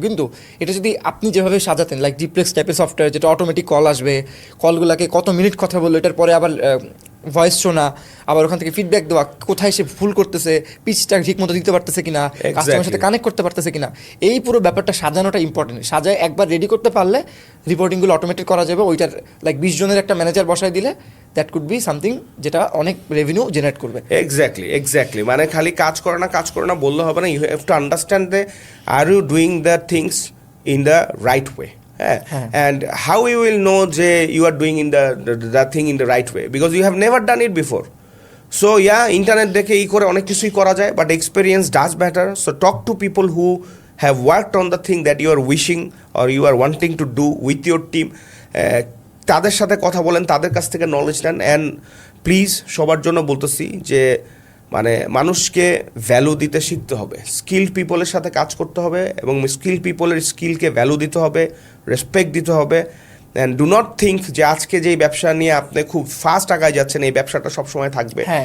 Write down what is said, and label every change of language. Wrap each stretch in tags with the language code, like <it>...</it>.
<bn>কিন্তু এটা যদি আপনি যেভাবে সাজাতেন লাইক ডিপ্লেক্স টাইপের সফটওয়্যার, যেটা অটোমেটিক কল আসবে, কলগুলোকে কত মিনিট কথা বললো, এটার পরে আবার ভয়েস শোনা, আবার ওখান থেকে ফিডব্যাক দেওয়া, কোথায় সে ভুল করতেছে, পিচটা ঠিক মতো দিতে পারতেছে কিনা, কাস্টমারের সাথে কানেক্ট করতে পারতেছে কিনা, এই পুরো ব্যাপারটা সাজানোটা ইম্পর্টেন্ট। সাজায় একবার রেডি করতে পারলে রিপোর্টিংগুলো অটোমেটিক করা যাবে। ওইটার লাইক 20 জনের একটা ম্যানেজার বসায় দিলে</bn> <en>that could be something</en> <bn>যেটা অনেক রেভিনিউ জেনারেট করবে। এক্স্যাক্টলি মানে খালি কাজ করে না বললে হবে না।</bn> <en>You have to understand the are you doing the things in the right way, and how you will know যে you are doing in the thing in the right way because you have never done it before. So yeah, internet</en> <bn>দেখে করে অনেক কিছুই করা যায়,</bn> <en>but experience does matter. So talk to people who have worked on the thing that you are wishing or you are wanting to do with your team.</en> <bn>তাদের সাথে কথা বলেন, তাদের কাছ থেকে নলেজ নেন, অ্যান্ড প্লিজ সবার জন্য বলতেছি যে মানে মানুষকে ভ্যালু দিতে শিখতে হবে, স্কিল্ড পিপলের সাথে কাজ করতে হবে এবং স্কিল্ড পিপলের স্কিলকে ভ্যালু দিতে হবে, রেসপেক্ট দিতে হবে।</bn> <en>and do not think</en> <bn>যে আজকে যেই ব্যবসা নিয়ে আপনি খুব ফাস্ট আগায় যাচ্ছেন এই ব্যবসাটা সবসময় থাকবে।</bn>